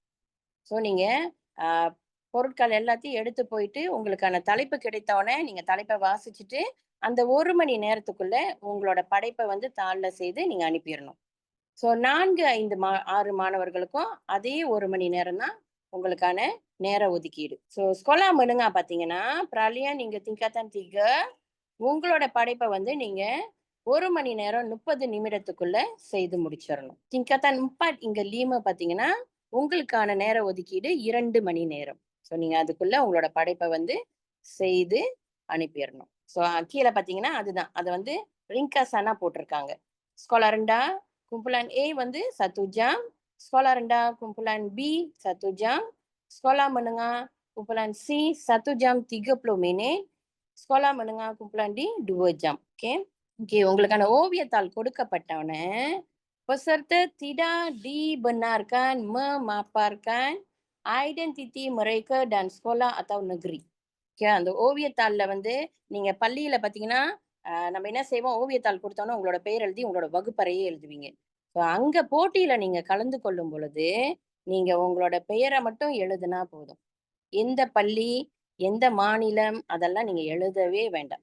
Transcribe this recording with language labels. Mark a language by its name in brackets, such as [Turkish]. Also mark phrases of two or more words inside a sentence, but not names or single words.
[Tamil] ஸோ நீங்க அ பொருட்கள் எல்லாத்தையும் எடுத்து போயிட்டு, உங்களுக்கான தலைப்பு கிடைத்தவுடனே நீங்க தலைப்ப வாசிச்சுட்டு, அந்த 1 மணி நேரத்துக்குள்ள உங்களோட படைப்ப வந்து தாள்ல செய்து நீங்க அனுப்பிறணும். ஸோ 4, 5 6 மாணவர்களுக்கும் அதே 1 மணி நேரம் தான் உங்களுக்கான நேர ஒதுக்கீடு. ஸோ [Malay] sekolah menengah [Tamil] பார்த்தீங்கன்னா, peralihan நீங்க tingkatan 3 உங்களோட படைப்ப வந்து நீங்க 1 மணி நேரம் 30 நிமிடத்துக்குள்ள செய்து முடிச்சிரணும். tingkatan 4 இங்க 5 பார்த்தீங்கன்னா, உங்களுக்கான நேர ஒதுக்கீடு 2 மணி நேரம். ஸோ நீங்க அதுக்குள்ள உங்களோட படைப்ப வந்து செய்து அனுப்பிறணும். ஸோ கீழ பார்த்தீங்கன்னா, அதுதான். அத வந்து ringkasan போட்டிருக்காங்க. [Malay] sekolah rendah kumpulan A வந்து 1 jam, sekolah rendah kumpulan B 1 jam, sekolah menengah kumpulan C 1 jam 30 minit, sekolah menengah kumpulan D 2 jam. [Tamil] ஓகே. ஓகே. உங்களுக்கான ஓவியத்தாள் கொடுக்கப்பட்டவுடனே, [Malay] peserta tidak dibenarkan memaparkan identiti mereka dan sekolah atau negeri. [Tamil] ஓகே. அந்த ஓவியத்தாள்ல வந்து நீங்க பள்ளியில பார்த்தீங்கன்னா, நம்ம என்ன செய்வோம், ஓவியத்தாள் குடுத்தோனே உங்களோட பெயர் எழுதி உங்களோட வகுப்பறையே எழுதுவீங்க. ஸோ அங்க போட்டியில நீங்க கலந்து கொள்ளும் பொழுது, நீங்க உங்களோட பெயர மட்டும் எழுதுனா போதும். எந்த பள்ளி, எந்த மாநிலம் அதெல்லாம் நீங்க எழுதவே வேண்டாம்.